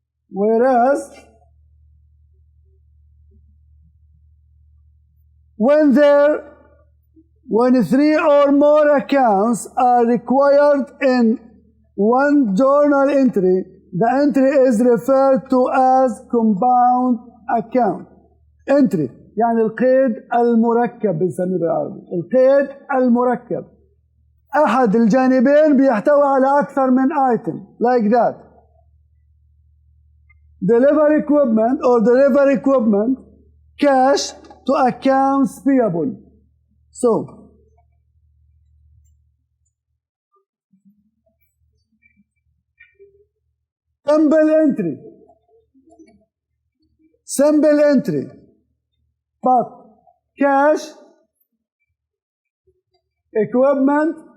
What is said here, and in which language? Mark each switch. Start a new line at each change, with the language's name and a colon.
English: Whereas when three or more accounts are required in one journal entry, the entry is referred to as compound account entry.
Arabic: يعني القيد المركب بنسميه بالعربي. القيد المركب، أحد الجانبين بيحتوي على أكثر من item
English: like that. Delivery equipment, cash to accounts payable. So, simple entry, but cash, equipment,